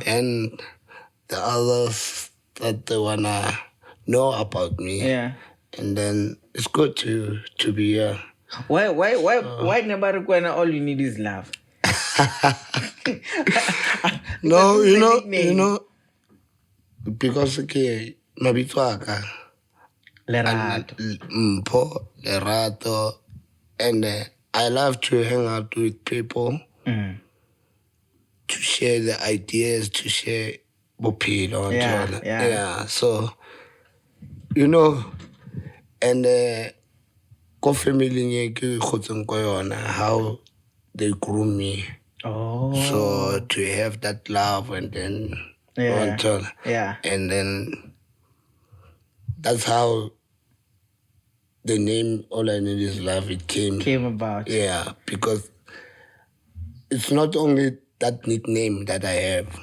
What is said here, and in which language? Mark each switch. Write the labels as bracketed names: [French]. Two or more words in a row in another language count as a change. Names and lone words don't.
[English] And the others that they wanna know about me. Yeah. And then it's good to be here. Why never require all you need is love? No, you know, because okay, [Tswana] mabitso aka [English] Lerato. Lerato, and I love to hang out with people, to share the ideas, to share bophelo and so on. Yeah. So, you know, and [Tswana] ko family nye ke khotseng ko yona, [English] how they grew me. Oh. So to have that love and then and then that's how the name All I Need Is Love, it came about. Yeah, because it's not only that nickname that I have.